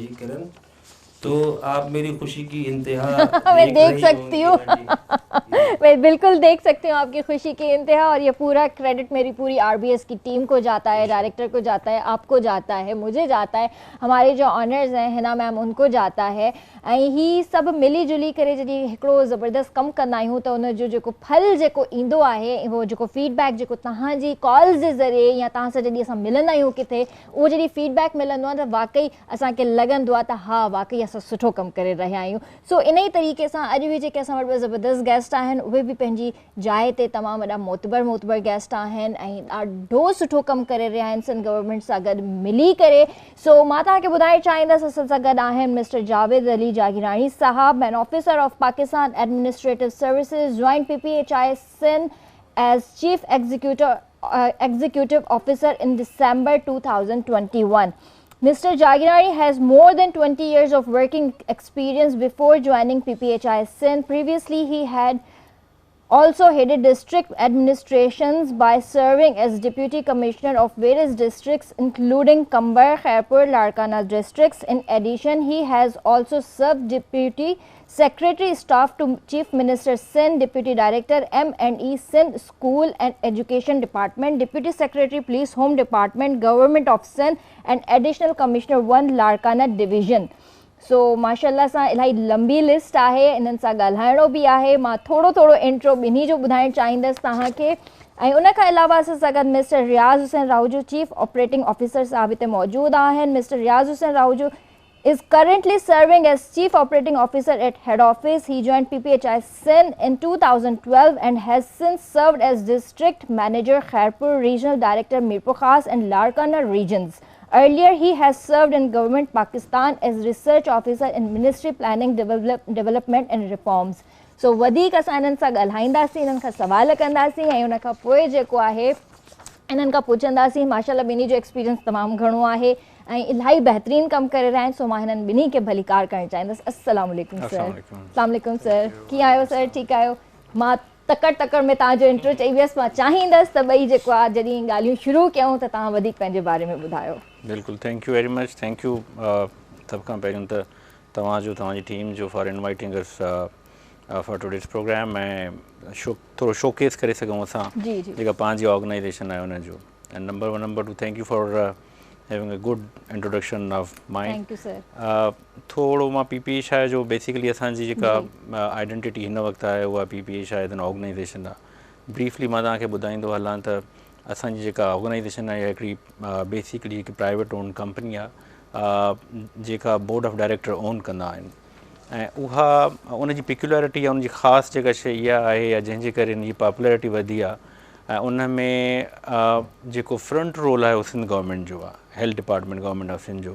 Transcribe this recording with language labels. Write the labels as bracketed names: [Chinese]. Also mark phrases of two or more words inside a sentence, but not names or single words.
[Hindi] किरण, तो आप मेरी खुशी की इंतहा मैं देख सकती हूँ मैं बिल्कुल देख सकती हूँ आपकी खुशी की इंतहा, और ये पूरा क्रेडिट मेरी पूरी आरबीएस की टीम को जाता है, डायरेक्टर को जाता है, आपको जाता है, मुझे जाता है, हमारे जो ऑनर्स हैं हिना मैम उनको जाता है। [Sindhi] ऐं ही सभु मिली जुली करे जॾहिं हिकिड़ो ज़बरदस्त कमु कंदा आहियूं त उनजो जेको फल जेको ईंदो आहे, उहो जेको फीडबैक जेको तव्हांजी कॉल्स जे ज़रिए या तव्हां सां जॾहिं असां मिलंदा आहियूं किथे, उहो जॾहिं फीडबैक मिलंदो आहे त वाकई असांखे लॻंदो आहे त हा वाकई असां सुठो कमु करे रहिया आहियूं। सो इन ई तरीक़े सां अॼु बि जेके असां वटि ज़बरदस्त गेस्ट आहिनि उहे बि पंहिंजी जाइ ते तमामु वॾा मोतबर गेस्ट आहिनि ऐं ॾाढो सुठो कमु करे रहिया आहिनि सिंध गवर्नमेंट सां गॾु मिली करे। सो मां तव्हांखे ॿुधाइणु चाहींदसि असां सां गॾु आहिनि मिस्टर जावेद अली जागीरानी साहब, [English] An officer of Pakistan Administrative Services, join PPHI Sindh as Chief executive officer in December 2021. Mr. Jagirani has more than 20 years of working experience before joining PPHI Sindh. Previously, he had Also headed district administrations by serving as deputy commissioner of various districts including Kambar, Khairpur, Larkana districts. In addition, he has also served deputy secretary staff to Chief Minister Sindh, deputy director M&E Sindh School and Education Department, deputy secretary Police Home Department, Government of Sindh and additional commissioner 1 Larkana division. [Sindhi] सो माशाल्लाह सां इलाही लंबी लिस्ट आहे, इन्हनि सां ॻाल्हाइणो बि आहे। मां थोरो इंट्रो ॿिन्ही जो ॿुधाइणु चाहींदसि तव्हांखे। ऐं उन खां अलावा असां सां गॾु मिस्टर रियाज़ हुसैन राहुजू [English] चीफ ऑपरेटिंग ऑफिसर [Sindhi] साहब हिते मौजूदु आहिनि। [English] मिस्टर रियाज़ हुसैन राहुजू is currently serving as Chief Operating Officer at head office. He joined PPHI Sindh in 2012 and has since served as District Manager Khairpur, Regional Director Mirpur Khas and Larkana regions. Earlier, he has served in Government Pakistan as Research Officer in Ministry Planning, Development and Reforms. So, [Sindhi] वधीक असां इन्हनि सां ॻाल्हाईंदासीं, इन्हनि खां सवाल कंदासीं ऐं उन खां पोइ जेको आहे इन्हनि खां पुछंदासीं। माशाल्लाह ॿिन्ही जो एक्सपीरियंस तमामु घणो आहे ऐं इलाही बहितरीन कमु करे रहिया आहिनि। सो मां हिननि ॿिन्ही खे भलीकार करणु चाहींदसि। [Arabic] السلام عليكم सर। السلام عليكم [Sindhi] सर, कीअं आहियो सर? ठीकु आहियो? मां तकड़ में तव्हांजो इंट्रो चई वियसि। मां चाहींदसि त ॿई जेको आहे जॾहिं ॻाल्हियूं शुरू कयूं त तव्हां वधीक पंहिंजे बारे में ॿुधायो। बिल्कुलु, [English] Thank you very much. Thank you [Sindhi] सभ खां पहिरियों त तव्हांजो, तव्हांजी टीम जो [English] for inviting us for today's program [Sindhi] ऐं थोरो शोकेस करे सघूं असां जेका पंहिंजी ऑर्गेनाइज़ेशन आहे हुनजो। [English] And number two thank you for having a good introduction of mine. Thank you sir. [Sindhi] थोरो मां PPHI जो बेसिकली असांजी जेका आइडेंटिटी हिन वक़्तु आहे उहा PPHI [English] as an organization [Sindhi] आहे। ब्रीफली मां तव्हांखे ॿुधाईंदो हलां त असांजी जेका ऑर्गेनाइज़ेशन आहे हिकिड़ी बेसिकली हिकु [English] private own company [Sindhi] आहे जेका [English] board of director [Sindhi] ओन कंदा आहिनि ऐं उहा उनजी पिक्युलरिटी या उनजी ख़ासि जेका शइ इहा आहे या जंहिंजे करे इनजी पॉपुलरिटी वधी आहे ऐं उन में जेको [English] front role [Sindhi] आहे उहो सिंध गवर्नमेंट जो आहे, [English] health department government of Sindh [Sindhi] जो।